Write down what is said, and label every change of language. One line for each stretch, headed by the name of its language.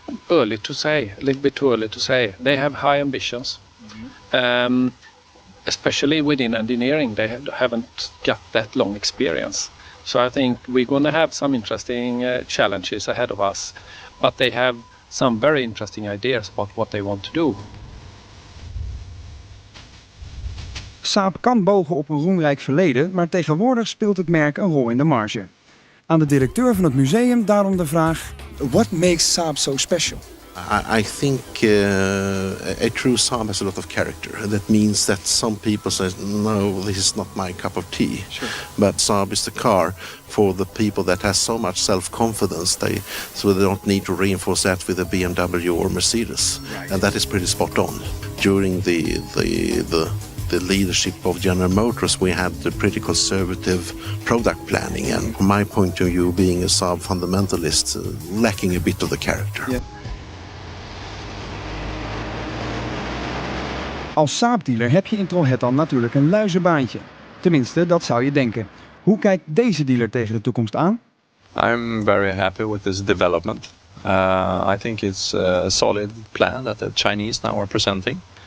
English: Early to say, a little bit too early to say. They have high ambitions. Mm-hmm. Especially within engineering, they haven't got that long experience. So I think we're going to have some interesting challenges ahead of us. But they have some very interesting ideas about what they want to do.
Dutch: Saab kan bogen op een roemrijk verleden, maar tegenwoordig speelt het merk een rol in de marge. Aan de directeur van het museum daarom de vraag:
English: What makes Saab so special? I think a true Saab has a lot of character. That means that some people say, no, this is not my cup of tea. Sure. But Saab is the car for the people that has so much self-confidence, so they don't need to reinforce that with a BMW or Mercedes. Right. And that is pretty spot on. During the leadership of General Motors, we had the pretty conservative product planning, and from my point of view, being a Saab fundamentalist, lacking a bit of the character. Yeah.
Dutch: Als Saab-dealer heb je in Trollhättan natuurlijk een luizenbaantje. Tenminste, dat zou je denken. Hoe kijkt deze dealer tegen de toekomst aan?
English: I'm very happy with this development. I think it's a solid plan that the Chinese now are presenting.